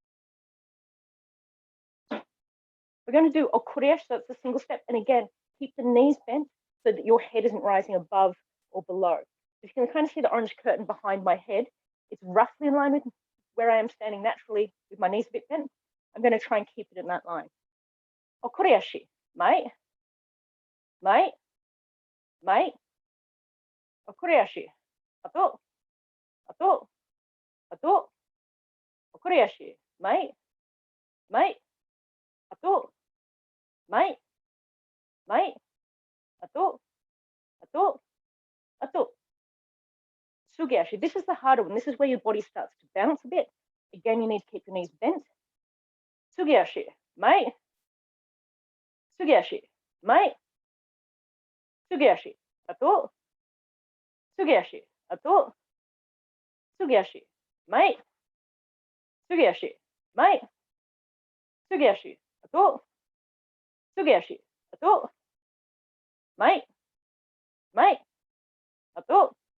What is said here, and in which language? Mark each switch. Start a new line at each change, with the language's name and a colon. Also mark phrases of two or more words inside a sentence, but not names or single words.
English: We're going to do Okureashi, so that's a single step. And again, keep the knees bent so that your head isn't rising above or below. If you can kind of see the orange curtain behind my head, it's roughly in line with where I am standing naturally with my knees a bit bent. I'm going to try and keep it in that line.
Japanese: 送り足、前、前、前、送り足、後、後、後、送り足、前、前、後、前、前、後、後、後.
English: Sugiashi. This is the harder one. This is where your body starts to bounce a bit. Again, you need to keep the knees bent.
Japanese: 継ぎ足、前、継ぎ足、前、継ぎ足、後、継ぎ足、後、継ぎ足、前、継ぎ足、前、継ぎ足、後、継ぎ足、後、前、前、後,